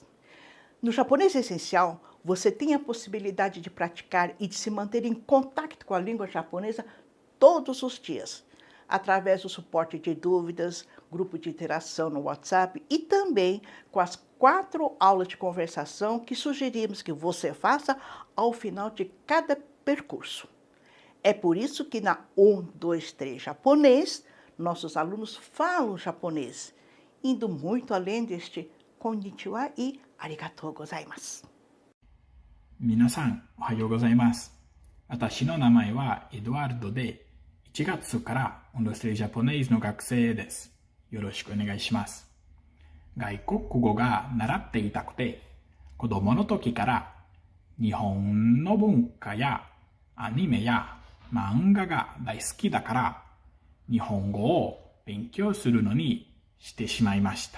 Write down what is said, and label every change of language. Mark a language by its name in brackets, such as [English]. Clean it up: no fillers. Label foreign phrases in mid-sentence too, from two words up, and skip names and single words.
[Portuguese] No Japonês Essencial, você tem a possibilidade de praticar e de se manter em contato com a língua japonesa todos os dias, através do suporte de dúvidas, grupo de interação no WhatsApp e também com as 4 aulas de conversação que sugerimos que você faça ao final de cada percurso. É por isso que na 123 japonês, nossos alunos falam japonês, indo muito além deste konnichiwa e [Japanese] ありがとうございます. 皆さん、おはようございます。私の名前はエドワルドで、1月からオンドステリジャポネイズの学生です。よろしくお願いします。外国語が習っていたくて、子供の時から日本の文化やアニメや漫画が大好きだから、日本語を勉強するのにしてしまいました。